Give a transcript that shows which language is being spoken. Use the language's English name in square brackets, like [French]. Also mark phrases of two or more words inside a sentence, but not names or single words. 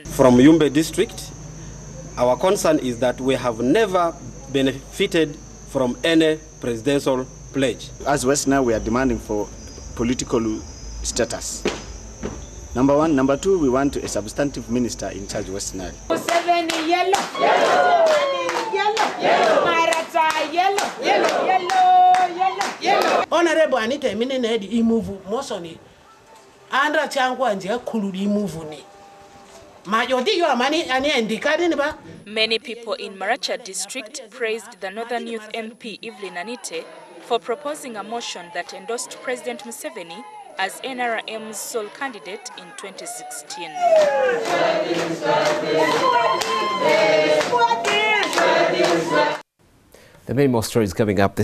[English] From Yumbe district, our concern is that we have never benefited from any presidential pledge. As West Nile, we are demanding for political status. Number one. Number two, we want a substantive minister in charge of West Nile. [Lugbara] Honorable Anita Minenedi imuvu mosoni andra Chankwanzi akuludi imuvu ni. [English] Many people in Maracha district praised the Northern Youth MP Evelyn Anite for proposing a motion that endorsed President Museveni as NRM's sole candidate in 2016. There are many more stories coming up.